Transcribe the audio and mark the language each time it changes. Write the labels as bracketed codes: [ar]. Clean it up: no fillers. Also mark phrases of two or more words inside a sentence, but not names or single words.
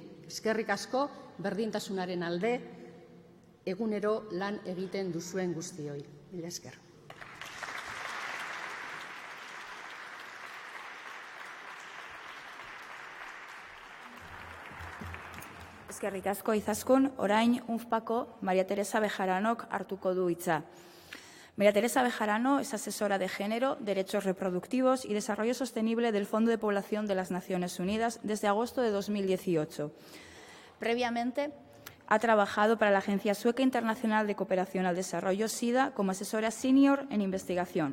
[eu] Eskerrik asko, berdintasunaren alde, egunero lan egiten duzuen guztioi. Mila esker. Eskerrik asko Izaskun, orain UNFPAko María Teresa Bejaranok hartuko du hitza. [es] María Teresa Bejarano es asesora de Género, Derechos Reproductivos y Desarrollo Sostenible del Fondo de Población de las Naciones Unidas desde agosto de 2018. Previamente, ha trabajado para la Agencia Sueca Internacional de Cooperación al Desarrollo, SIDA, como asesora senior en investigación.